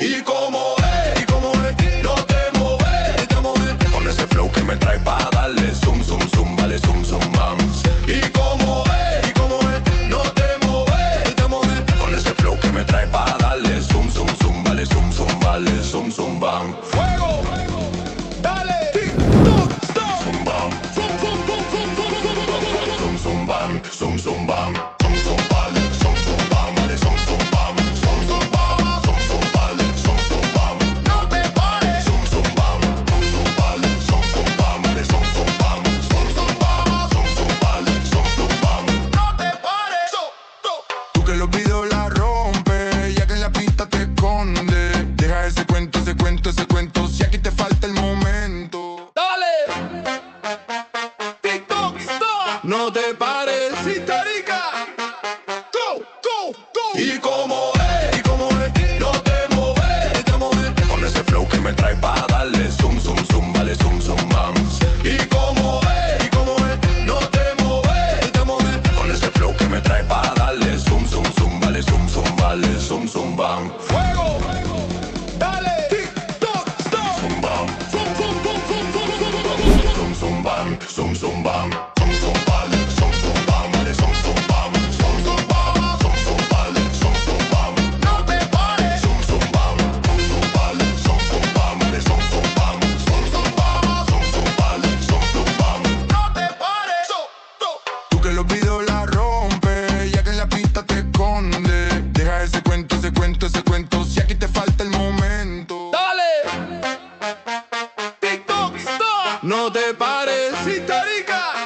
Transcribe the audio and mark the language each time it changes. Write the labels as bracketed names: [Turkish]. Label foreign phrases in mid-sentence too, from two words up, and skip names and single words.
[Spanish] Y como es, no te mueves, con ese flow que me trae para darle zoom, zoom, zoom, vale, zoom, zoom, bam. Y como es, no te mueves, con ese flow que me trae para darle zoom, zoom, zoom, vale, zoom, zoom, vale, zoom, zoom, bam. Fuego, dale, tic, toc, stop. Zoom, bam, zoom, zoom, zoom, zoom, zoom, zoom, bam, zoom, zoom, bam. Zoom, zoom, vale, zoom, zoom, bam, vale, zoom, zoom, bam. Zoom, zoom, bam, zoom, zoom, vale, zoom, zoom, bam. No te pares. Zoom, zoom, bam, zoom, zoom, vale, zoom, zoom, bam, vale, zoom, zoom, bam. Zoom, zoom, bam, zoom, zoom, vale, zoom, zoom, bam. No te pares. Tú que los videos la rompe, ya que en la pista te esconde. Deja ese cuento, si aquí te falta el momento. Dale, TikTok, stop. No te pares, histérica. [English] Go, go, go. [Spanish] Y como es, no te mueves, con ese flow que me trae para darle zoom, zoom, zoom, vale, zoom, zoom, bam. Y como es, no te mueves, con ese flow que me trae para darle zoom, zoom, zoom, vale, zoom, zoom, vale, zoom, zoom, bam. Fuego, dale, tic, toc, stop. Zoom, bam, zoom, zoom, zoom, zoom, zoom, zoom, bam, zoom, zoom, bam. Zoom, zoom, vale, zoom, zoom, bam, vale, zoom, zoom, bam. Zoom, zoom, bam, zoom, zoom, vale, zoom, zoom, bam. No te pares. Zoom, zoom, bam, zoom, zoom, vale, zoom, zoom, bam, vale, zoom, zoom, bam. Zoom, zoom, bam, zoom, zoom, vale, zoom, zoom, bam. No te pares. video la rompe, ya que en la pista te esconde. Deja ese cuento, ese cuento, ese cuento, si aquí te falta el momento. ¡Dale! TikTok, stop. No te pares, Hitarica.